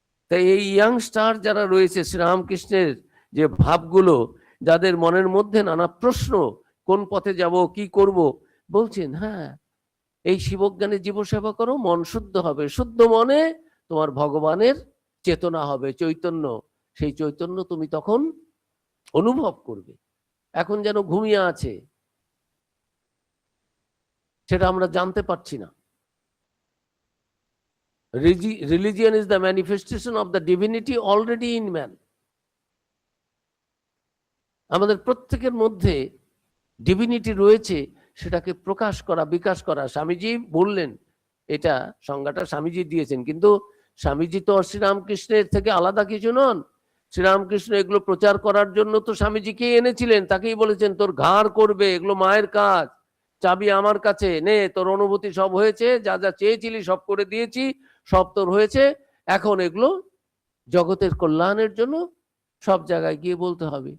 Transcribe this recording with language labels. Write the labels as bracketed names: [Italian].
[Bangla] তাই এই ইয়াংস্টার যারা রয়েছে, শ্রীরামকৃষ্ণের যে ভাবগুলো, যাদের মনের মধ্যে নানা প্রশ্ন, কোন পথে যাব, কি করব, বলছেন হ্যাঁ, এই শিবজ্ঞানে জীবসেবা করো, মন শুদ্ধ হবে, শুদ্ধ মনে তোমার ভগবানের চেতনা হবে, চৈতন্য, সেই চৈতন্য তুমি তখন অনুভব করবে। এখন যেন ঘুমিয়ে আছে, সেটা আমরা জানতে পারছি না। [English] Religion is the manifestation of the divinity already in man. [Bangla] আমাদের প্রত্যেকের মধ্যে ডিভিনিটি রয়েছে, সেটাকে প্রকাশ করা, বিকাশ করা। স্বামীজি বললেন, এটা সংজ্ঞাটা স্বামীজি দিয়েছেন, কিন্তু স্বামীজি তো শ্রীরামকৃষ্ণের থেকে আলাদা কিছু নন। শ্রীরামকৃষ্ণ এগুলো প্রচার করার জন্য তো স্বামীজিকে এনেছিলেন, তাকেই বলেছেন তোর ঘাড় করবে, এগুলো মায়ের কাজ, চাবি আমার কাছে নে, তোর অনুভূতি সব হয়েছে, যা যা চেয়েছিলি সব করে দিয়েছি, সব তোর হয়েছে, এখন এগুলো জগতের কল্যাণের জন্য সব জায়গায় গিয়ে বলতে হবে।